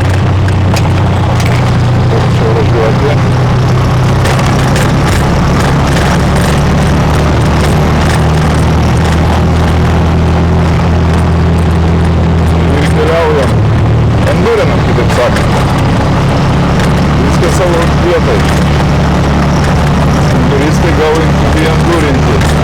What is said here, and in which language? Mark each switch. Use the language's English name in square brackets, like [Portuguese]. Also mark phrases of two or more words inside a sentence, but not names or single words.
[Lithuanian] Čia važiuoti. Ir keliaujam. Endurinam, kitaip sakant. Viskas savo vietai. Enduristai [English] going to be [Lithuanian] endurinti.